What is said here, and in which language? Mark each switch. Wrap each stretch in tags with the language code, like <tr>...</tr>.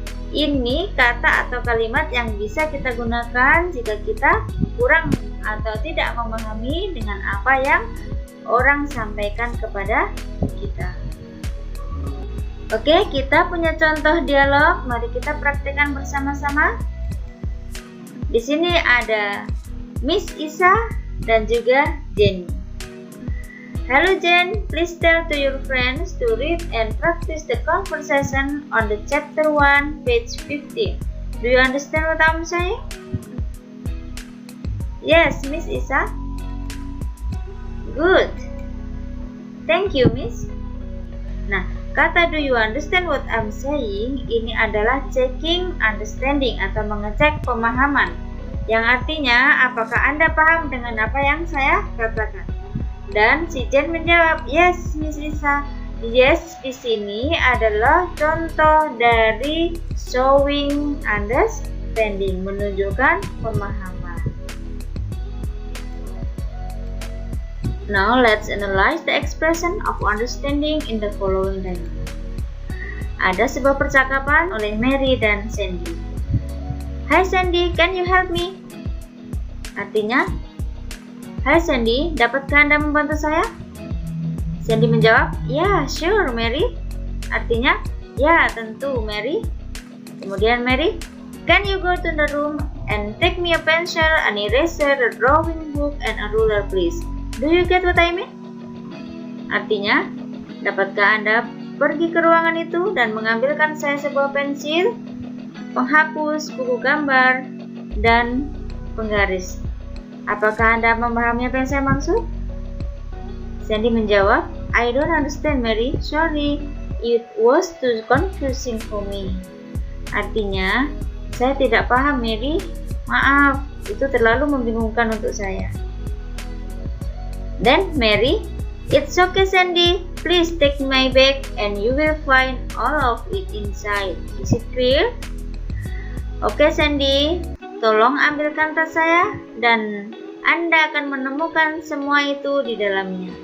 <id>Ini kata atau kalimat yang bisa kita gunakan jika kita kurang atau tidak memahami dengan apa yang orang sampaikan kepada kita. Oke, kita punya contoh dialog. Mari kita praktekkan bersama-sama. Di sini ada Miss Isa dan juga Jenny.</id> <en>Hello Jen, please tell to your friends to read and practice the conversation on the chapter 1, page 15. Do you understand what I'm saying? Yes, Miss Isa. Good. Thank you, Miss.</en> <id>Nah, kata</id> <en>do you understand what I'm saying</en> <id>ini adalah checking understanding atau mengecek pemahaman, yang artinya apakah Anda paham dengan apa yang saya katakan? Dan si Jen menjawab, yes, Miss Isa. Yes, di sini adalah contoh dari showing understanding, menunjukkan pemahaman.</id> <en>Now let's analyze the expression of understanding in the following dialogue.</en> <id>Ada sebuah percakapan oleh Mary dan Sandy.</id> <en>Hi Sandy, can you help me?</en> <id>Artinya, Hai Sandy, dapatkah Anda membantu saya? Sandy menjawab,</id> <en>yeah, sure Mary.</en> <id>Artinya, ya tentu Mary. Kemudian</id> <en>Mary, can you go to the room and take me a pencil, an eraser, a drawing book, and a ruler please? Do you get what I mean?</en> <id>Artinya, dapatkah Anda pergi ke ruangan itu dan mengambilkan saya sebuah pensil, penghapus, buku gambar, dan penggaris? Apakah Anda memahami apa yang saya maksud? Sandy menjawab,</id> <en>I don't understand Mary, sorry, it was too confusing for me.</en> <id>Artinya, saya tidak paham Mary, maaf, itu terlalu membingungkan untuk saya.</id> <en>Then Mary, it's okay Sandy, please take my bag and you will find all of it inside. Is it clear?</en> <id>Oke Sandy, tolong ambilkan tas saya dan Anda akan menemukan semua itu di dalamnya.</id>